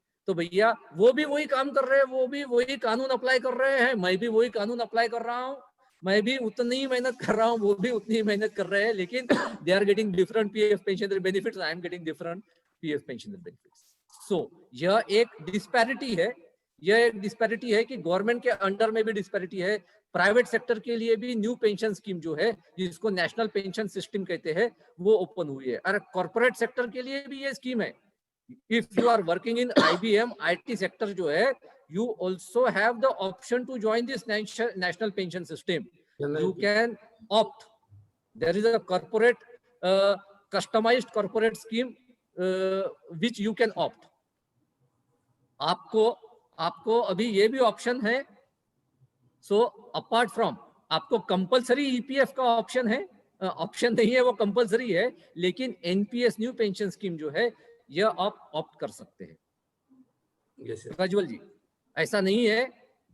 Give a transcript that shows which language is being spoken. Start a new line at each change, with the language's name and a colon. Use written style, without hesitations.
Hindi: तो भैया वो भी वही काम कर रहे हैं, वो भी वही कानून अप्लाई कर रहे हैं, मैं भी वही कानून अप्लाई कर रहा हूँ, मैं भी उतनी ही मेहनत कर रहा हूँ, वो भी उतनी ही मेहनत कर रहे हैं, लेकिन
English: they are getting different PF pension benefits,
Hindi: I am getting different PF pension benefits. सो यह एक डिस्पैरिटी है, कि गवर्नमेंट के अंडर में भी डिस्पैरिटी है, प्राइवेट सेक्टर के लिए भी न्यू पेंशन स्कीम जो है जिसको नेशनल पेंशन सिस्टम कहते हैं वो ओपन हुई है। अरे कॉर्पोरेट सेक्टर के लिए भी ये स्कीम है।
English: If you are working in IBM IT sector जो है, you also have the option to join this national pension system. You can opt. There is a corporate customized corporate scheme which you can opt.
Hindi: आपको अभी ये भी option है।
English: so apart from
Hindi: आपको compulsory EPF का option है, option नहीं है, वो कंपलसरी है, लेकिन NPS न्यू पेंशन स्कीम जो है यह आप ऑप्ट कर सकते हैं। प्रज्वल जी, ऐसा नहीं है कि